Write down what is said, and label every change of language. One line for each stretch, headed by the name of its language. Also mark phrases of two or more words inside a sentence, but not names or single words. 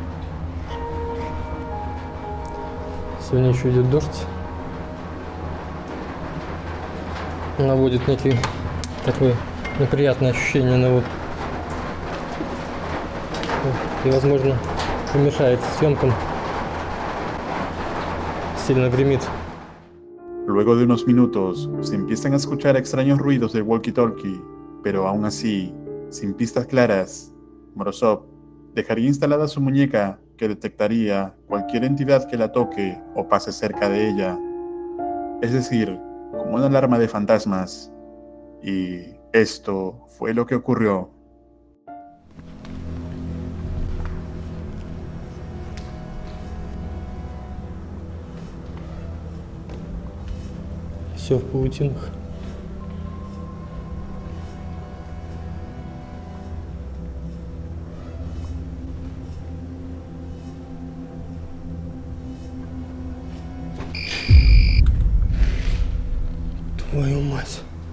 Russian: Сегодня еще идет дождь. Наводит некий такое неприятное ощущение на вот. И, возможно, помешает съемкам. Сильно гремит.
Spanish: Luego de unos minutos, se empiezan a escuchar extraños ruidos del walkie-talkie, pero aún así, sin pistas claras, Morozov dejaría instalada su muñeca que detectaría cualquier entidad que la toque o pase cerca de ella. Es decir, como una alarma de fantasmas. Y esto fue lo que ocurrió.
Russian: Все в паутинах. Твою мать.